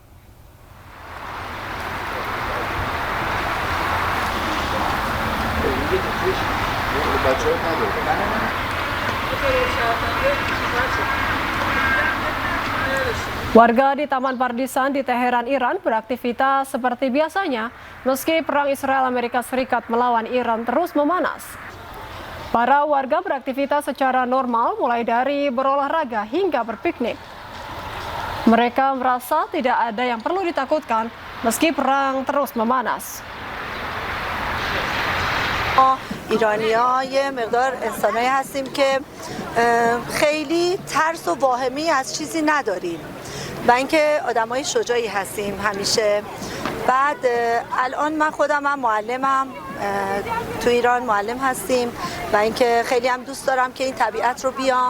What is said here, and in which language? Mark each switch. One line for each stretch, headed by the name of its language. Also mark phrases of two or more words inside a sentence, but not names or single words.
Indonesian: Warga di Taman Pardisan di Teheran, Iran beraktivitas seperti biasanya meski perang Israel Amerika Serikat melawan Iran terus memanas. Para warga beraktivitas secara normal mulai dari berolahraga hingga berpiknik. Mereka merasa tidak ada yang perlu ditakutkan meski perang terus memanas.
Persian: ایرانی‌ها یه مقدار انسانایی هستیم که خیلی ترس و واهمه‌ای از چیزی نداریم و اینکه آدمای شجاعی هستیم همیشه. بعد الان من خودم هم معلمم، تو ایران معلم هستیم و اینکه خیلی هم دوست دارم که این طبیعت رو بیام.